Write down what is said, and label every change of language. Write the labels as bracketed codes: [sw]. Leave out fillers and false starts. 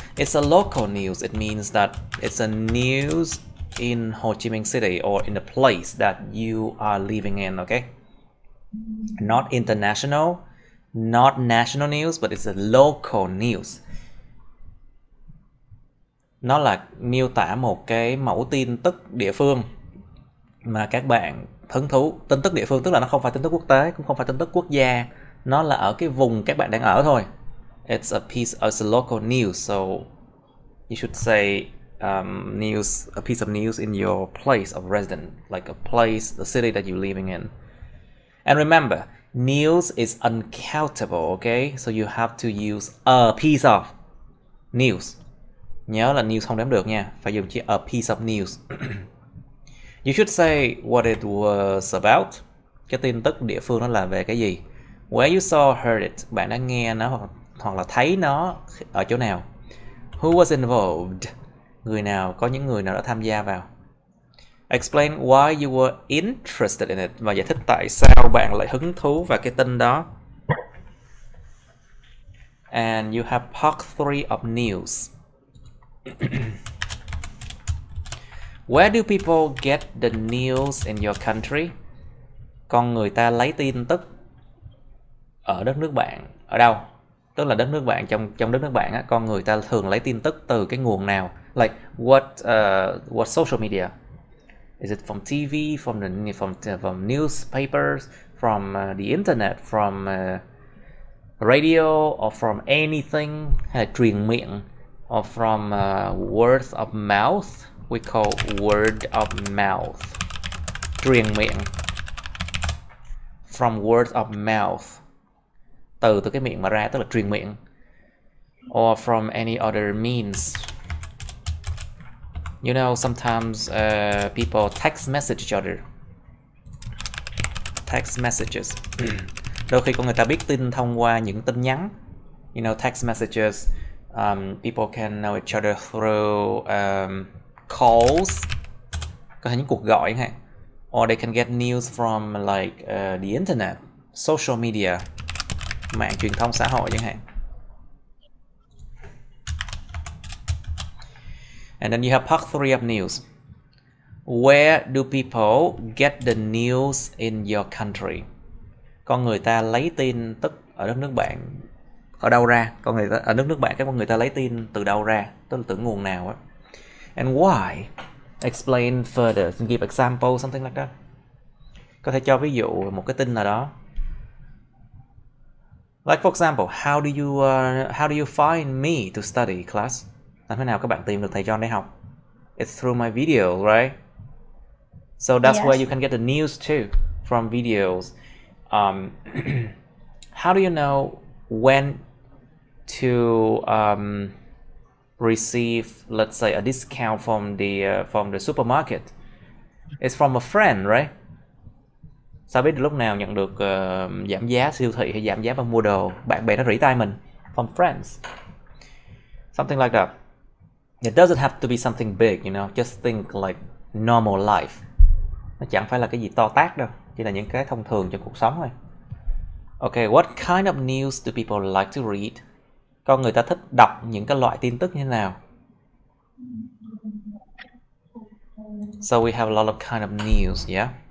[en] It's a local news. It means that it's a news in Ho Chi Minh City or in the place that you are living in, okay? Not international, not national news, but it's a local news. [vi] Nó là miêu tả một cái mẫu tin tức địa phương mà các bạn hứng thú. Tin tức địa phương tức là nó không phải tin tức quốc tế, cũng không phải tin tức quốc gia. Nó là ở cái vùng các bạn đang ở thôi. [en] It's a local news, so you should say a piece of news in your place of residence, like a place, the city that you're living in. And remember, news is uncountable, okay? So you have to use a piece of news. [vi] Nhớ là news không đếm được nha, phải dùng chữ [en] a piece of news. You should say what it was about. [vi] Cái tin tức địa phương nó là về cái gì. [en] Where you saw, heard it. [vi] Bạn đã nghe nó hoặc là thấy nó ở chỗ nào. [en] Who was involved? [vi] Người nào, có những người nào đã tham gia vào. [en] Explain why you were interested in it. [vi] Và giải thích tại sao bạn lại hứng thú vào cái tin đó. [en] And you have part 3 of news. Where do people get the news in your country? [vi] Con người ta lấy tin tức ở đất nước bạn. Ở đâu? Tức là đất nước bạn, trong đất nước bạn á, con người ta thường lấy tin tức từ cái nguồn nào? [en] Like what social media? Is it from TV, from newspapers, from the internet, from radio, or from anything? [vi] Hay là truyền miệng? [en] Or from word of mouth? We call word of mouth. [vi] Truyền miệng. [en] From word of mouth. [vi] Từ cái miệng mà ra, tức là truyền miệng. [en] Or from any other means. You know, sometimes people text message each other. Text messages. [vi] Đôi khi con người ta biết tin thông qua những tin nhắn. [en] You know, text messages. People can know each other through calls. [vi] Có thể những cuộc gọi ha. [en] Or they can get news from like the internet, social media, [vi] mạng truyền thông xã hội chẳng hạn. [en] And then you have part 3 of news. Where do people get the news in your country? [vi] Con người ta lấy tin tức ở đất nước bạn ở đâu ra? Con người ta ở đất nước bạn, các con người ta lấy tin từ đâu ra? Tức là từ nguồn nào á? [en] And why? Explain further. Give example, something like that. [vi] Có thể cho ví dụ một cái tin nào đó. [en] Like for example, how do you find me to study class? [vi] Làm thế nào các bạn tìm được thầy John để học? [en] It's through my video, right? So that's Yes. where you can get the news too, from videos. How do you know when to receive, let's say, a discount from the supermarket? It's from a friend, right? [vi] Sao biết được lúc nào nhận được giảm giá siêu thị hay giảm giá bằng mua đồ? Bạn bè nó rỉ tai mình. [en] From friends. Something like that. It doesn't have to be something big, you know. Just think like normal life. [vi] Nó chẳng phải là cái gì to tát đâu. Chỉ là những cái thông thường trong cuộc sống thôi. [en] Okay, what kind of news do people like to read? [vi] Con người ta thích đọc những cái loại tin tức như thế nào? [en] So we have a lot of kind of news, yeah?